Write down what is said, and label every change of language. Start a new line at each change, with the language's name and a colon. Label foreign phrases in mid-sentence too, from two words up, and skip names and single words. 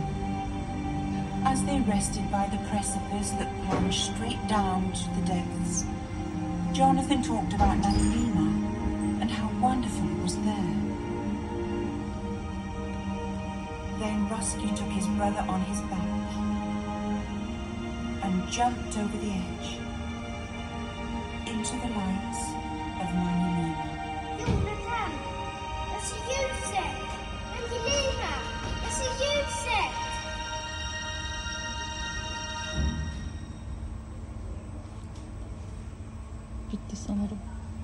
English: As they rested by the precipice that plunged straight down to the depths, Jonathan talked about Nanalima and how wonderful it was there. Then Rusky took his brother on his back and jumped over the edge into the lights of Nanalima.
Swedish: så ljuset. Angelina, jag ser ljuset.
Turkish: Bitti sanırım.